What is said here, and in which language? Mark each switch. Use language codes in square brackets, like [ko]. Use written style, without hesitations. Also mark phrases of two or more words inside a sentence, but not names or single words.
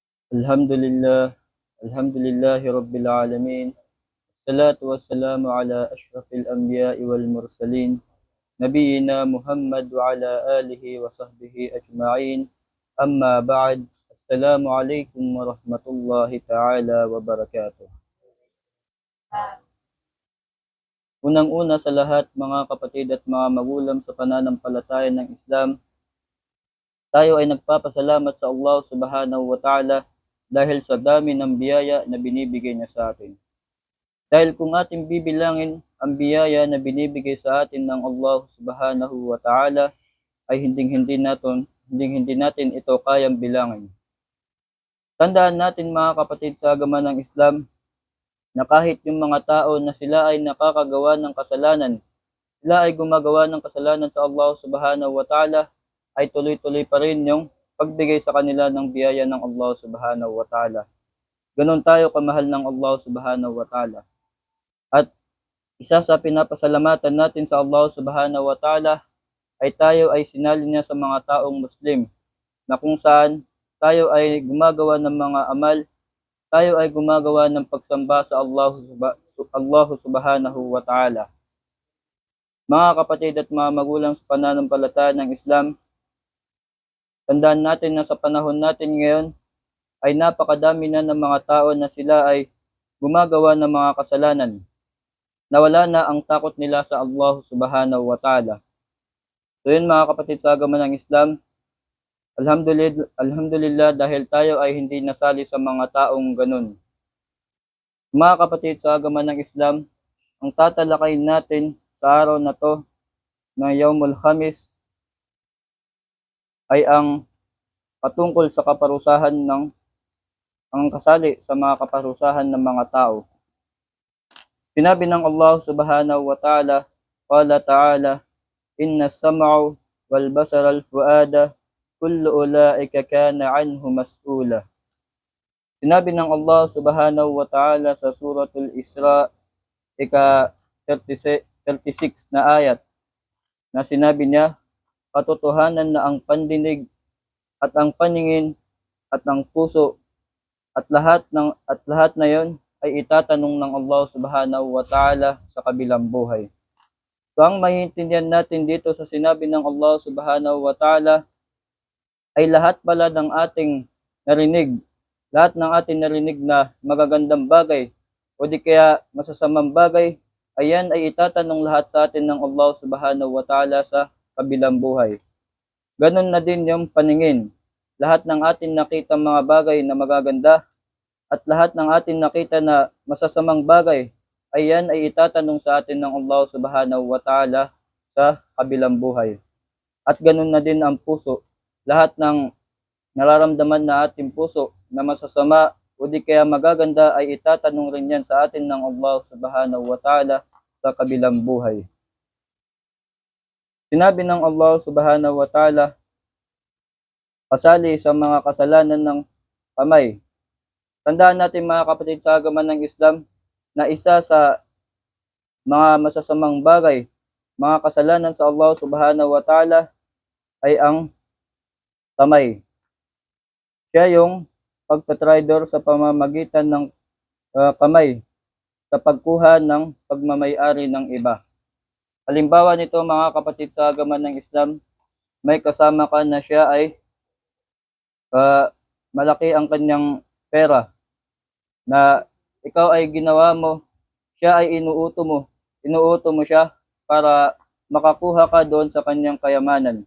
[ar] الحمد لله، الحمد لله رب العالمين. الصلاة والسلام على أشرف الأنبياء والمرسلين. نبينا محمد وعلى آله وصحبه أجمعين. أما بعد. السلام عليكم ورحمة الله تعالى وبركاته. [tl] Unang-una sa lahat, mga kapatid at mga magulang sa pananampalataya ng Islam, tayo ay nagpapasalamat sa [ar] الله سبحانه وتعالى [tl] dahil sa dami ng biyaya na binibigay niya sa atin. Dahil kung ating bibilangin ang biyaya na binibigay sa atin ng [ar] الله سبحانه وتعالى, [tl] ay hindi natin ito kayang bilangin. Tandaan natin mga kapatid sa agama ng Islam na kahit yung mga tao na sila ay nakakagawa ng kasalanan, sila ay gumagawa ng kasalanan sa [ar] الله سبحانه وتعالى, [tl] ay tuloy-tuloy pa rin yung pagbigay sa kanila ng biyaya ng [ar] الله سبحانه وتعالى. [tl] Ganon tayo kamahal ng [ar] الله سبحانه وتعالى. [tl] At isa sa pinapasalamatan natin sa [ar] الله سبحانه وتعالى [tl] ay tayo ay sinali niya sa mga taong Muslim, na kung saan tayo ay gumagawa ng mga amal, tayo ay gumagawa ng pagsamba sa [ar] الله سبحانه وتعالى. [tl] Mga kapatid at mga magulang sa pananampalataya ng Islam, tandaan natin na sa panahon natin ngayon ay napakadami na ng mga tao na sila ay gumagawa ng mga kasalanan. Nawala na ang takot nila sa [ar] الله سبحانه وتعالى. [tl] So yun mga kapatid sa agama ng Islam, alhamdulillah dahil tayo ay hindi nasali sa mga taong ganun. Mga kapatid sa agama ng Islam, ang tatalakayin natin sa araw na to ng [ar] يوم الخميس [tl] ay ang patungkol sa kaparusahan ng ang kasali sa mga kaparusahan ng mga tao. Sinabi ng [ar] الله سبحانه وتعالى، قال تعالى، إن السمع والبصر والفؤاد كل أولئك كان عنه مسؤولا. [tl] Sinabi ng [ar] الله سبحانه وتعالى [tl] sa suratul Isra, ika 36 na ayat, na sinabi niya, katotohanan na ang pandinig at ang paningin at ang puso at lahat na yon ay itatanong ng [ar] الله سبحانه وتعالى [tl] sa kabilang buhay. So ang maintindihan natin dito sa sinabi ng [ar] الله سبحانه وتعالى [tl] ay lahat pala ng ating narinig, lahat ng ating narinig na magagandang bagay o di kaya masasamang bagay, ayan ay itatanong lahat sa atin ng Allah subhanahu wa ta'ala sa kabilang buhay. Ganon na din yung paningin. Lahat ng ating nakita mga bagay na magaganda at lahat ng ating nakita na masasamang bagay, ayan ay itatanong sa atin ng [ar] الله سبحانه وتعالى [tl] sa kabilang buhay. At ganon na din ang puso. Lahat ng nararamdaman na ating puso na masasama o di kaya magaganda ay itatanong rin yan sa atin ng [ar] الله سبحانه وتعالى [tl] sa kabilang buhay. Sinabi ng [ar] الله سبحانه وتعالى, [tl] kasali sa mga kasalanan ng kamay. Tandaan natin mga kapatid sa agama ng Islam na isa sa mga masasamang bagay, mga kasalanan sa [ar] الله سبحانه وتعالى [tl] ay ang kamay. Siya yung pagtatraidor sa pamamagitan ng kamay sa pagkuha ng pagmamay-ari ng iba. Halimbawa nito mga kapatid sa agama ng Islam, may kasama ka na siya ay malaki ang kanyang pera na ikaw ay ginawa mo, siya ay inuuto mo siya para makakuha ka doon sa kanyang kayamanan.